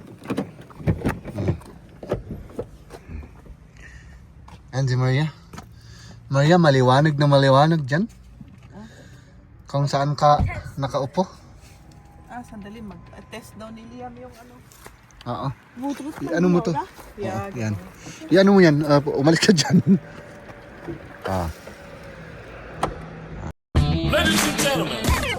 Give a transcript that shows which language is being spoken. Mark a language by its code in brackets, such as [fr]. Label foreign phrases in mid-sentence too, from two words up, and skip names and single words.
[tl] Ayan si Maria. Maria, maliwanag na maliwanag dyan. Kung saan ka nakaupo. Sandali. Mag-test daw ni Liam yung ano. Oo. [de] Wo drückt man [tl] Ano mo [de] hier, [tl] to? [de] oder? [tl] Yan. Yan mo yan. Umalis ka dyan. [en] Ladies and gentlemen,